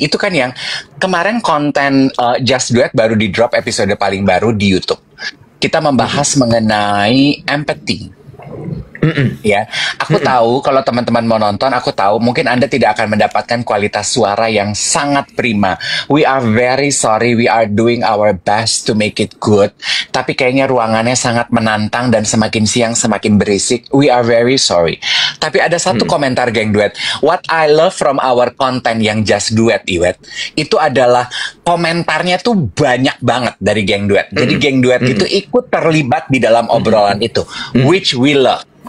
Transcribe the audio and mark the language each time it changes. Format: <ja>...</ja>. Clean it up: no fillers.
<id>Itu kan yang kemarin konten Just Duet baru di drop episode paling baru di YouTube. Kita membahas mengenai empathy. Ya, aku tahu kalau teman-teman mau nonton, aku tahu mungkin Anda tidak akan mendapatkan kualitas suara yang sangat prima.</id> <en>We are very sorry, we are doing our best to make it good.</en> <id>Tapi kayaknya ruangannya sangat menantang dan semakin siang semakin berisik.</id> <en>We are very sorry.</en> <id>Tapi ada satu komentar geng duet.</id> <en>What I love from our content</en> <id>yang Just Duet, Iwet, itu adalah komentarnya tuh banyak banget dari geng duet. Jadi geng duet itu ikut terlibat di dalam obrolan itu,</id> <en>which we love.</en>